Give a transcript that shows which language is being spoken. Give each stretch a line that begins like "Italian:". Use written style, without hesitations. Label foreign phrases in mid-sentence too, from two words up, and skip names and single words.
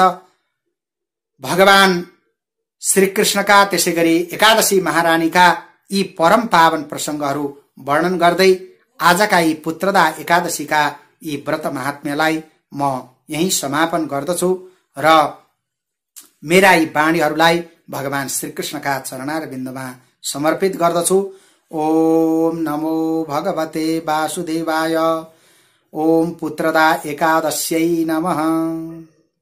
Nepali: भगवान श्रीकृष्णका त्यसैगरी एकादशी महारानीका यी परम पावन प्रसंगहरू वर्णन गर्दै आजका यी पुत्रदा एकादशीका यी व्रत महात्म्यलाई म यही समापन गर्दछु र मेरा यी वाणीहरूलाई भगवान श्रीकृष्णका चरणारविन्दमा समर्पित गर्दछु।
Sanskrit: ओम नमो भगवते वासुदेवाय। ओम पुत्रदा एकादश्यै नमः।